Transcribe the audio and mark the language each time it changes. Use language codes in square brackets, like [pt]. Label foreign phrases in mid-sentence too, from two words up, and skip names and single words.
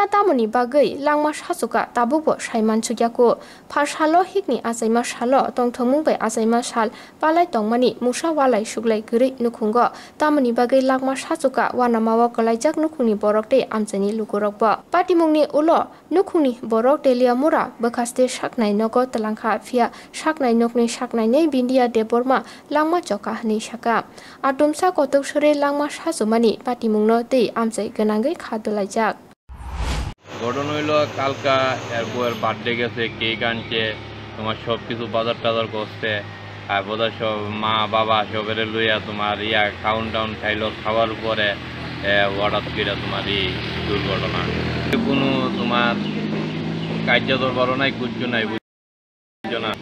[trp] तामुनि बागै लांमा साजुका ताबुबो साइमान सुग्याकु फारसालो हिकनि आजाइमा सालो तंथमुंबै आजाइमा साल पालाइ तंमानि मुसा वालाइ सुग्लाइ गरै नुखुंग तामुनि बागै लांमा साजुका वानामावा कलाइजाक नुखुंनि बरकते आमजेनि लुगुरकब पाटिमुंनि उलो नुखुंनि बरक देलियामुरा बखास्ते साकनाय नगो तलांखा फिया साकनाय नकनि साकनायनै बिन्दिया देबरमा लांमा चका हनै साका आदुमसा कटकसरी लांमा साजुमानि पाटिमुंनो दै आमजै गोनांगै खादुलाइजाक [bn] ঘটনা হইল কালকা এরপর বার্থডে গেছে কেক আনছে তোমার সব কিছু বাজার টাজার করছে আর বোধহয় সব মা বাবা সবের লইয়া তোমার খাউন টাউন খাইল খাওয়ার পরে হঠাৎ করে তোমার দুর্ঘটনা কোনো তোমার কার্য দরবারও নাই কুচ্ছু নাই বুঝছো না